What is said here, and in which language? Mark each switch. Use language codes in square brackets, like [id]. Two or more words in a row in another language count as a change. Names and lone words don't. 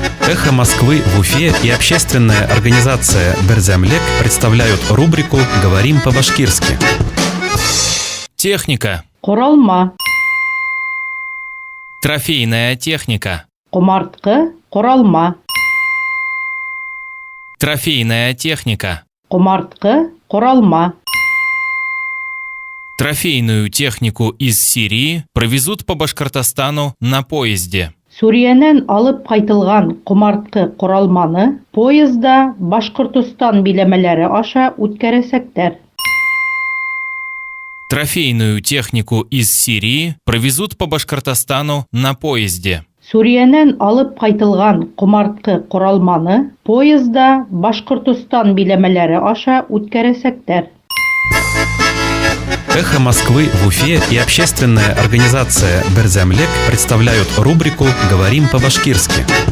[ru] Эхо Москвы в Уфе и общественная организация «Берзямлек» представляют рубрику «Говорим по-башкирски». Техника. [ba] Құралма. [ru] Трофейная техника. [ba] Құмартқы, құралма. [ru] Трофейная техника. [ba] Құмартқы, құралма. [ru] Трофейную технику из Сирии провезут по Башкортостану на поезде. [ba] Сүриянен алып қайтылған құмартқы құралманы поезда Башқұртстан биләмәләре аша үткәрәсәктәр. [ru] Трофейную технику из Сирии провезут по Башкортостану на поезде. [ba] Сүриянен алып қайтылған құмартқы құралманы поезда Башқұртстан биләмәләре аша үткәрәсәктәр. [ru] Эхо Москвы в Уфе и общественная организация «Берзямлек» представляют рубрику «Говорим по-башкирски».